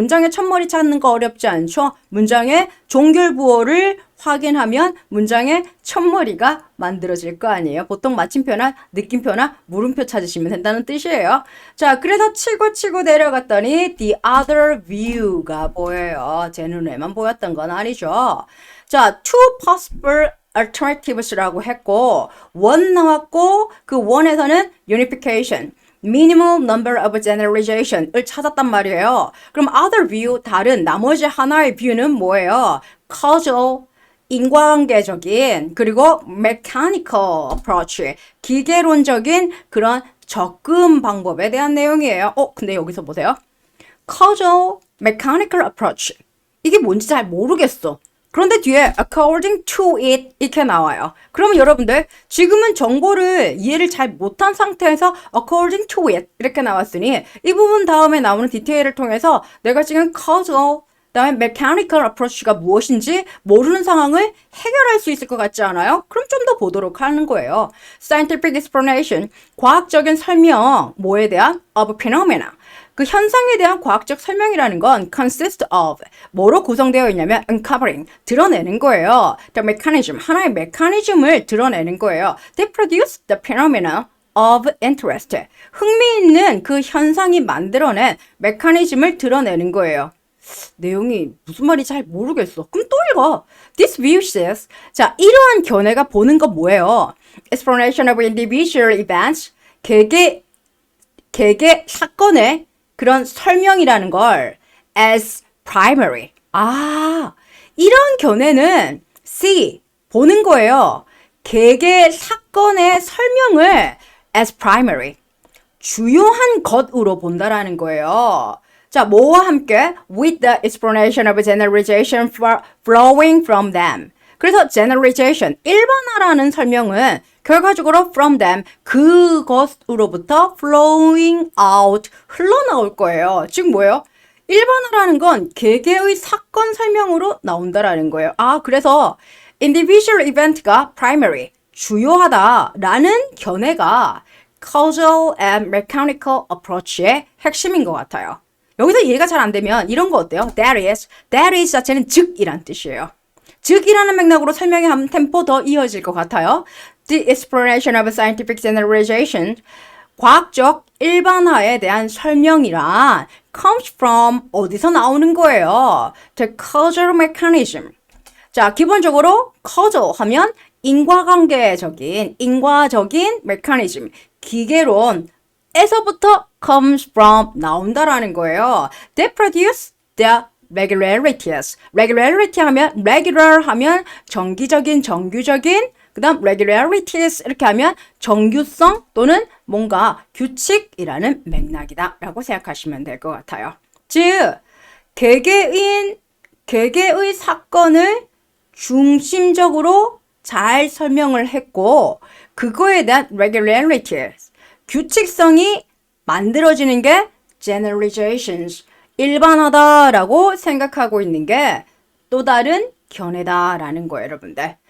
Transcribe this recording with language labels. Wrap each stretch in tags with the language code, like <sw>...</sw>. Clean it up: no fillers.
<ko>문장의 첫머리 찾는 거 어렵지 않죠? 문장의 종결부호를 확인하면 문장의 첫머리가 만들어질 거 아니에요. 보통 마침표나 느낌표나 물음표 찾으시면 된다는 뜻이에요. 자, 그래서 치고 내려갔더니</ko> <en>the other view</en> <ko>가 보여요. 제 눈에만 보였던 건 아니죠. 자,</ko> <en>two possible alternatives</en> <ko>라고 했고 one 나왔고 그 one에서는</ko> <en>unification minimum number of generalization</en> <ko>을 찾았단 말이에요. 그럼 other view, 다른 나머지 하나의 view는 뭐예요? causal, 인과관계적인 그리고</ko> <en>mechanical approach,</en> <ko>기계론적인 그런 접근 방법에 대한 내용이에요. 근데 여기서 보세요.</ko> <en>causal, mechanical approach.</en> <ko>이게 뭔지 잘 모르겠어. 그런데 뒤에</ko> <en>according to it</en> <ko>이렇게 나와요. 그러면 여러분들 지금은 정보를 이해를 잘 못한 상태에서 according to it 이렇게 나왔으니 이 부분 다음에 나오는 디테일을 통해서 내가 지금 causal 그다음에 mechanical approach가 무엇인지 모르는 상황을 해결할 수 있을 것 같지 않아요? 그럼 좀 더 보도록 하는 거예요.</ko> <en>Scientific explanation,</en> <ko>과학적인 설명, 뭐에 대한?</ko> <en>Of phenomena.</en> <ko>그 현상에 대한 과학적 설명이라는 건</ko> <en>consist of,</en> <ko>뭐로 구성되어 있냐면 uncovering, 드러내는 거예요. The mechanism, 하나의 메커니즘을 드러내는 거예요.</ko> <en>They produce the phenomena of interest.</en> <ko>흥미있는 그 현상이 만들어낸 메커니즘을 드러내는 거예요. 내용이 무슨 말인지 잘 모르겠어. 그럼 또 읽어.</ko> <en>This view says,</en> <ko>자, 이러한 견해가 보는 건 뭐예요?</ko> <en>Explanation of individual events,</en> <ko>개개 사건의 그런 설명이라는 걸 as</ko> <en>primary.</en> <ko>아, 이런 견해는 see, 보는 거예요. 개개 사건의 설명을</ko> <en>as primary,</en> <ko>주요한 것으로 본다라는 거예요. 자, 뭐와 함께?</ko> <en>With the explanation of generalization flowing from them.</en> <ko>그래서 generalization, 일반화라는 설명은 결과적으로</ko> <en>from them,</en> <ko>그것으로부터</ko> <en>flowing out,</en> <ko>흘러나올 거예요. 즉 뭐예요? 일반화라는 건 개개의 사건 설명으로 나온다라는 거예요. 아, 그래서</ko> <en>individual event</en> <ko>가 primary, 주요하다라는 견해가</ko> <en>causal and mechanical approach</en> <ko>의 핵심인 것 같아요. 여기서 이해가 잘 안 되면 이런 거 어때요?</ko> <en>That is</en> <ko>자체는 즉이란 뜻이에요. 즉이라는 맥락으로 설명이 한 템포 더 이어질 것 같아요.</ko> <en>The explanation of scientific generalization,</en> <ko>과학적 일반화에 대한 설명이란</ko> <en>comes from,</en> <ko>어디서 나오는 거예요?</ko> <en>The causal mechanism.</en> <ko>자, 기본적으로 causal 하면 인과적인 mechanism, 기계론에서부터</ko> <en>comes from,</en> <ko>나온다라는 거예요.</ko> <en>They produce the regularities.</en> <ko>regularity 하면, regular 하면 정기적인, 정규적인, 그 다음 regularities 이렇게 하면 정규성 또는 뭔가 규칙이라는 맥락이다 라고 생각하시면 될 것 같아요. 즉, 개개의 사건을 중심적으로 잘 설명을 했고 그거에 대한 regularities, 규칙성이 만들어지는 게 generalizations, 일반화다라고 생각하고 있는 게 또 다른 견해다라는 거예요, 여러분들.</ko>